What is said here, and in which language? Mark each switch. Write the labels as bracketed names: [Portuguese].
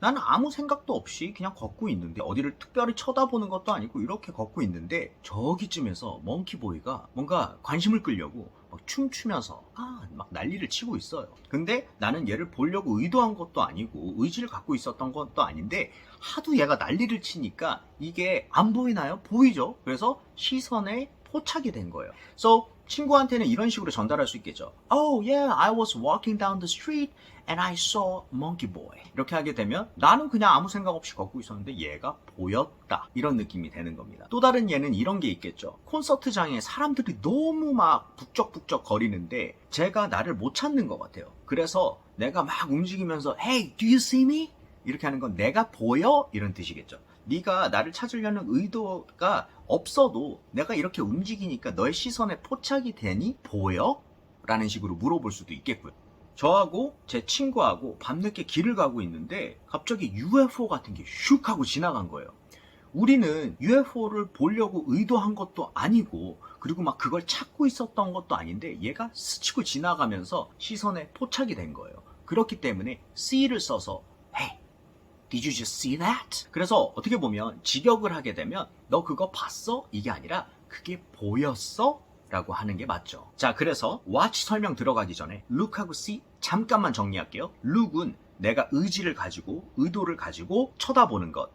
[Korean] 나는 아무 생각도 없이 그냥 걷고 있는데 어디를 특별히 쳐다보는 것도 아니고 이렇게 걷고 있는데 저기쯤에서 멍키보이가 뭔가 관심을 끌려고 막 춤추면서 막 난리를 치고 있어요. 근데 나는 얘를 보려고 의도한 것도 아니고 의지를 갖고 있었던 것도 아닌데 하도 얘가 난리를 치니까 이게 안 보이나요? 보이죠? 그래서 시선에 포착이 된 거예요. [English] So [Korean] 친구한테는 이런 식으로 전달할 수 있겠죠. [English] Oh yeah, I was walking down the street and I saw monkey boy. [Korean] 이렇게 하게 되면 나는 그냥 아무 생각 없이 걷고 있었는데 얘가 보였다. 이런 느낌이 되는 겁니다. 또 다른 예는 이런 게 있겠죠. 콘서트장에 사람들이 너무 막 북적북적 거리는데 제가 나를 못 찾는 것 같아요. 그래서 내가 막 움직이면서 [English] Hey, do you see me? [Korean] 이렇게 하는 건 내가 보여? 이런 뜻이겠죠. 네가 나를 찾으려는 의도가 없어도 내가 이렇게 움직이니까 너의 시선에 포착이 되니 보여? 라는 식으로 물어볼 수도 있겠고요. 저하고 제 친구하고 밤늦게 길을 가고 있는데 갑자기 UFO 같은 게 슉 하고 지나간 거예요. 우리는 UFO를 보려고 의도한 것도 아니고 그리고 막 그걸 찾고 있었던 것도 아닌데 얘가 스치고 지나가면서 시선에 포착이 된 거예요. 그렇기 때문에 see를 써서 [English] Hey, Did you just see that? [Korean] 그래서 어떻게 보면 직역을 하게 되면 너 그거 봤어? 이게 아니라 그게 보였어? 라고 하는 게 맞죠. 자, 그래서 watch 설명 들어가기 전에 look하고 see 잠깐만 정리할게요. look은 내가 의지를 가지고 의도를 가지고 쳐다보는 것.